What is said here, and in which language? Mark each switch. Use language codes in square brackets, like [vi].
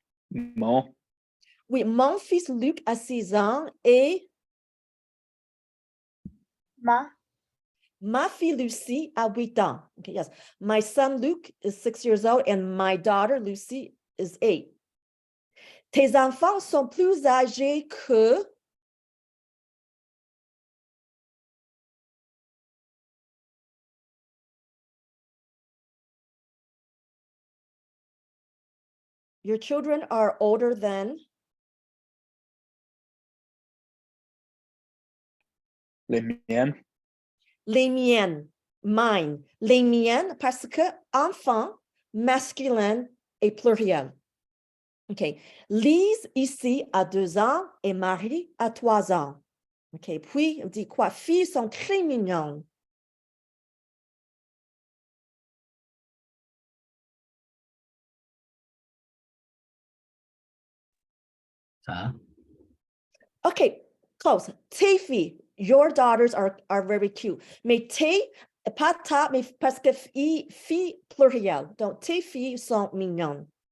[fr] Mon. Oui, mon fils Luc a 6 ans et ma fille Lucie a 8 ans. [en] Okay, yes. My son Luke is 6 years old and my daughter Lucy is 8. [fr] Tes enfants sont plus âgés que... [en] Your children are older than... [fr] Les miennes. Les miennes, [en] mine. [fr] Les miennes parce que enfant, masculin et pluriel. OK. Lise ici a 2 ans et Marie a 3 ans. OK. Puis, on dit quoi? Filles sont très mignonnes. Ça. [en] OK. Close. [fr] Tes filles, [en] your daughters are very cute. Mais tes, pas ta, mais parce que filles pluriel. Donc, tes filles sont mignonnes.